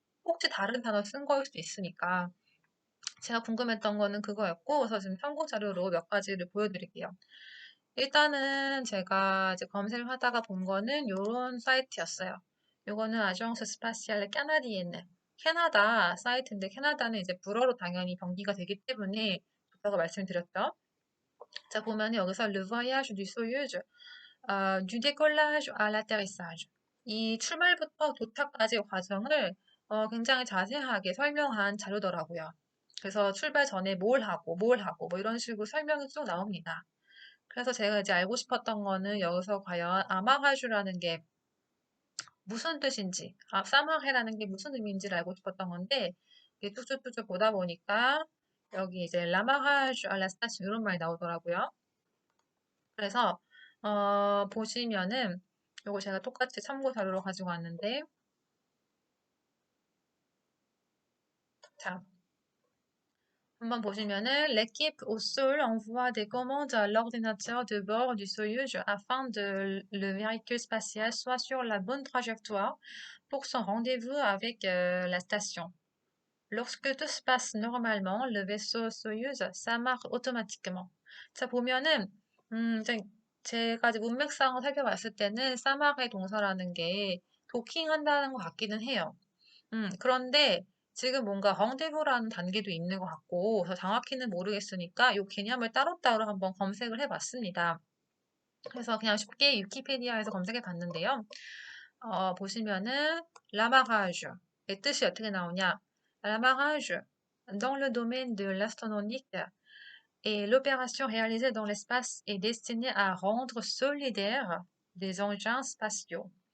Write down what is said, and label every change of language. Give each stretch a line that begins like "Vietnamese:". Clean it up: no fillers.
Korean: 혹시 다른 단어 쓴 거일 수도 있으니까 제가 궁금했던 거는 그거였고 그래서 지금 참고 자료로 몇 가지를 보여드릴게요. 일단은 제가 이제 검색을 하다가 본 거는 요런 사이트였어요. 요거는 아정스 스파시알레 까나디에는 캐나다 사이트인데 캐나다는 이제 불어로 당연히 병기가 되기 때문에 좋다고 말씀드렸죠.
French: 자, 보면 여기서 Le voyage du Soyuz, du décollage à l'atterrissage.
Korean: 이 출발부터 도착까지 과정을 굉장히 자세하게 설명한 자료더라고요. 그래서 출발 전에 뭘 하고 뭐 이런 식으로 설명이 쭉 나옵니다. 그래서 제가 이제 알고 싶었던 거는 여기서 과연 아마하주라는 게 무슨 뜻인지, 사마해라는 게 무슨 의미인지를 알고 싶었던 건데, 이게 뚝쭉뚝쭉 보다 보니까 여기 이제 라마하주 알라스타시 이런 말이 나오더라고요. 그래서 보시면은 요거 제가 똑같이 참고 자료로 가지고 왔는데, 자, 한번 보시면은
French: l'équipe au sol envoie des commandes à l'ordinateur de bord du Soyuz afin de le véhicule spatial soit sur la bonne trajectoire pour son rendez-vous avec la station. Lorsque tout se passe normalement, le vaisseau Soyuz s'amarre automatiquement.
Korean: 자, 보면은 이제 제가 이제 문맥상을 살펴봤을 때는 사막의 동사라는 게 도킹한다는 것 같기는 해요. 그런데 지금 뭔가 헝데브라는 단계도 있는 것 같고, 더 정확히는 모르겠으니까 이 개념을 따로따로 한번 검색을 해봤습니다. 그래서 그냥 쉽게 위키페디아에서 검색해 봤는데요. 보시면은 라마가주 의 뜻이 어떻게 나오냐?
French: 라마가주 dans le domaine de l'astronomique et l'opération réalisée dans l'espace est destinée à rendre solidaires des engins spatiaux.